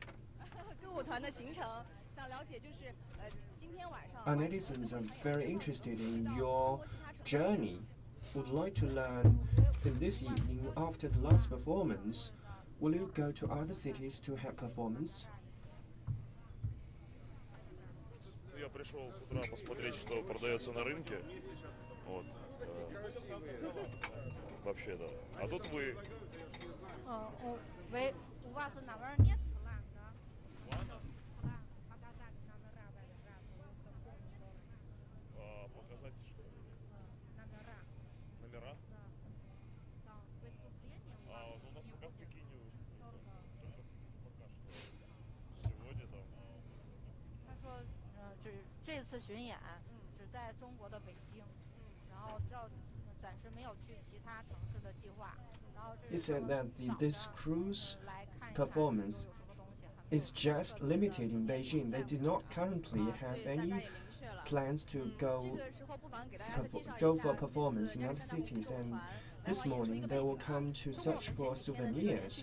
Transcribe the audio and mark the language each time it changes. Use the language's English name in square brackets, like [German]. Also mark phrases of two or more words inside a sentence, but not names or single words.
[English] Our netizens are very interested in your journey. Would like to learn in this evening after the last performance. Will you go to other cities to have performance? [Russian] Я пришел с утра посмотреть, что продается на рынке. Вот. Вообще-то. А тут вы... Показать что? Номера? У нас пока в Пекине только пока что. Сегодня там... [Chinese] 这次巡演只在中国的北京，然后暂时没有去其他城市的计划。 [English] He said that this cruise performance is just limited in Beijing. They do not currently have any plans to go for a performance in other cities, and this morning they will come to search for souvenirs.